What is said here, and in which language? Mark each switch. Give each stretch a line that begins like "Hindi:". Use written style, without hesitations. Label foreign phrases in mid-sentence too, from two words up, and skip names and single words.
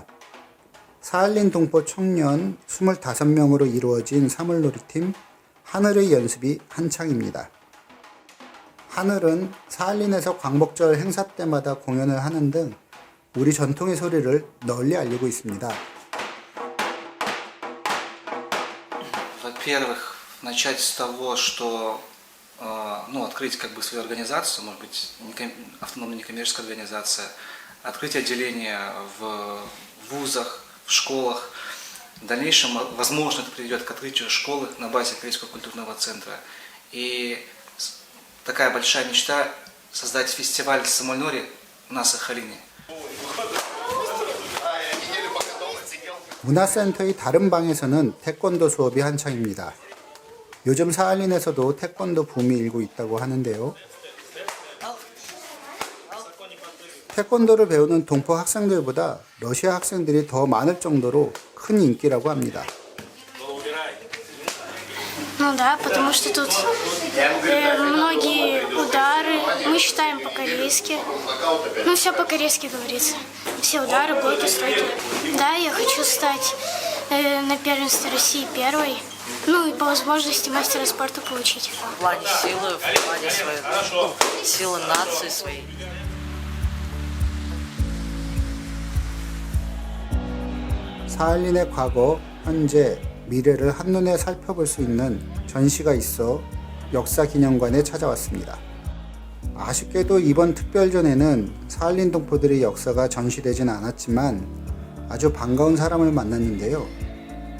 Korean: 사할린 동포 청년 25명으로 이루어진 사물놀이팀 하늘의 연습이 한창입니다. 하늘은 사할린에서 광복절 행사 때마다 공연을 하는 등 우리 전통의 소리를 널리 알리고 있습니다.
Russian: Во-первых, начать с того, что открыть как бы свою организацию, может быть, автономная некоммерческая организация, открыть отделение в вузах, в школах. В дальнейшем, возможно, это приведет к открытию школы на базе Корейского культурного центра. И такая большая мечта – создать фестиваль самольнори на Сахалине.
Korean: 문화센터의 다른 방에서는 태권도 수업이 한창입니다. 요즘 사할린에서도 태권도 붐이 일고 있다고 하는데요. 태권도를 배우는 동포 학생들보다 러시아 학생들이 더 많을 정도로 큰 인기라고 합니다.
Russian: Ну да, потому что тут многие удары, мы считаем по-корейски. Ну, все по-корейски говорится. Все удары, блоки, стойки. Да, я хочу стать на первенстве России первой. Ну и по возможности мастера спорта получить. В плане силы, в плане своей, силы нации своей.
Korean: 사할린의 과거, 현재, 미래를 한눈에 살펴볼 수 있는 전시가 있어 역사기념관에 찾아왔습니다. 아쉽게도 이번 특별전에는 사할린 동포들의 역사가 전시되진 않았지만 아주 반가운 사람을 만났는데요.